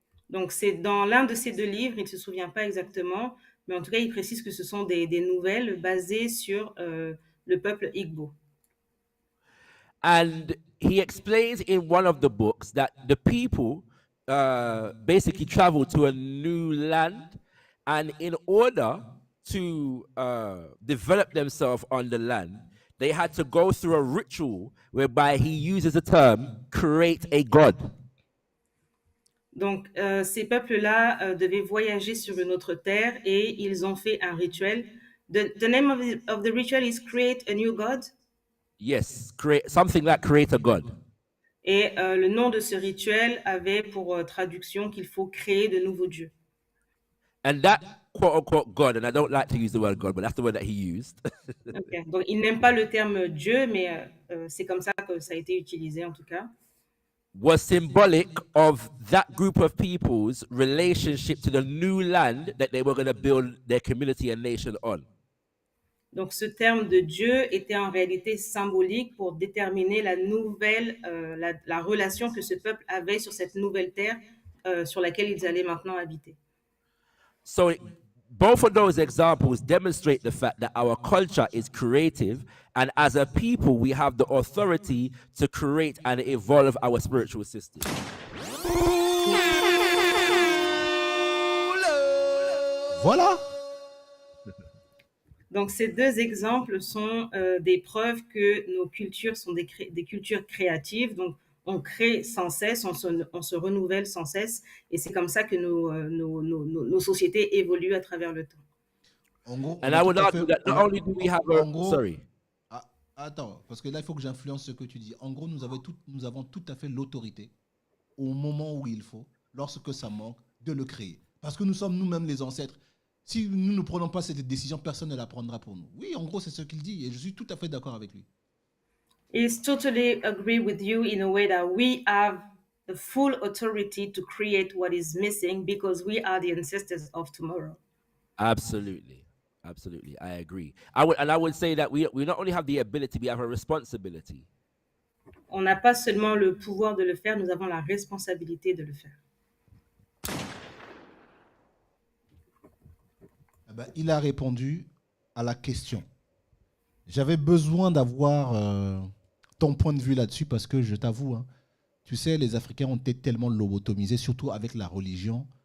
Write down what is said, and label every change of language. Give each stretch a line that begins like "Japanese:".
French: Donc, c'est dans l'un de ces deux livres, il ne se souvient pas exactement, mais en tout cas, il précise que ce sont des nouvelles basées sur le peuple Igbo.
English: And he explains in one of the books that the people basically travel to a new land, and in order to develop themselves on the land, they had to go through a ritual whereby he uses the term create a god.
French: Donc, ces peuples-là devaient voyager sur une autre terre et ils ont fait un rituel.
English: The name of the ritual is create a new god. Yes, create something like create a god.
French: Et le nom de ce rituel avait pour traduction qu'il faut créer de nouveaux dieux.
English: And that quote unquote God, and I don't like to use the word God, but that's the word that he used. Okay.
French: Donc, il n'aime pas le terme Dieu, mais c'est comme ça que ça a été utilisé en tout cas.
English: Was symbolic of that group of people's relationship to the new land that they were going to build their community and nation on.
French: Donc, ce terme de Dieu était en réalité symbolique pour déterminer la nouvelle, la relation que ce peuple avait sur cette nouvelle terre sur laquelle ils allaient maintenant habiter.
English: So both of those examples demonstrate the fact that our culture is creative, and as a people, we have the authority to create and evolve our spiritual system.
French: Voilà. Donc, ces deux exemples sont des preuves que nos cultures sont des cultures créatives. Donc, on crée sans cesse, on se renouvelle sans cesse, et c'est comme ça que nos sociétés évoluent à travers le temps. En gros,
English: And I would argue that not only do we have sorry.
French: Attends, parce que là, il faut que j'influence ce que tu dis. En gros, nous avons tout à fait l'autorité, au moment où il faut, lorsque ça manque, de le créer. Parce que nous sommes nous-mêmes les ancêtres. Si nous ne prenons pas cette décision, personne ne la prendra pour nous. Oui, en gros, c'est ce qu'il dit, et je suis tout à fait d'accord avec lui.
English: Is totally agree with you in a way that we have the full authority to create what is missing because we are the ancestors of tomorrow. Absolutely. Absolutely. I agree. I would say that we not only have the ability, we have a responsibility.
French: On n'a pas seulement le pouvoir de le faire, nous avons la responsabilité de le faire. Eh ben, il a répondu à la question. J'avais besoin d'avoir ton point de vue là-dessus parce que je t'avoue, hein, tu sais, les Africains ont été tellement lobotomisés, surtout avec la religion.